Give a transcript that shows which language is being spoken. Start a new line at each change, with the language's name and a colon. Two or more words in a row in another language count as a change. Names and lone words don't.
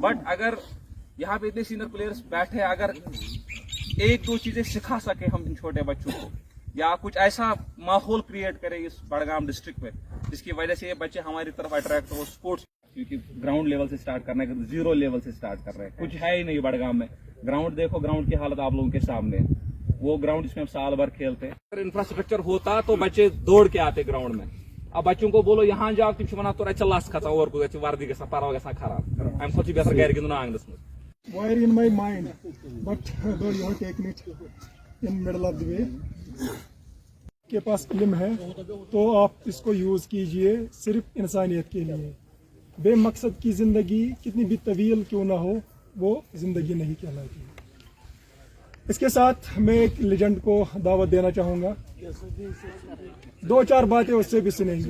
Urdu: بٹ اگر یہاں پہ اتنے
English: senior players
Urdu: بیٹھے، اگر 1-2 چیزیں سکھا سکے ہم ان چھوٹے بچوں کو، یا کچھ ایسا ماحول کریٹ کرے اس بڑگام ڈسٹرکٹ میں جس کی وجہ سے یہ بچے ہماری طرف اٹریکٹ ہو اسپورٹس، کیونکہ
English: ground level
Urdu: سے اسٹارٹ کرنا ہے، 0 لیول سے اسٹارٹ کر رہے ہیں. کچھ ہے ہی نہیں بڑگام میں. گراؤنڈ دیکھو، گراؤنڈ کی حالت آپ لوگوں کے سامنے، وہ گراؤنڈ جس میں ہم سال بھر کھیلتے ہیں. اگر انفراسٹرکچر ہوتا تو بچے دوڑ کے آتے گراؤنڈ میں. اب بچوں کو بولو یہاں جاؤ،
Kashmiri: تم ونان تو لس کھسان اور وردی گژھان پروا گژھان خراب، امہ کھۄتہٕ چھُ بہتر گھر گِنٛدُن آنگنس منٛز.
English: Wire in my mind, but you have taken it in middle of the way.
Urdu: کے پاس علم ہے تو آپ اس کو یوز کیجئے صرف انسانیت کے لیے. بے مقصد کی زندگی کتنی بھی طویل کیوں نہ ہو وہ زندگی نہیں کہلاتی. اس کے ساتھ میں ایک لیجنڈ کو دعوت دینا چاہوں گا، 2-4 باتیں اس سے بھی سنیں گے.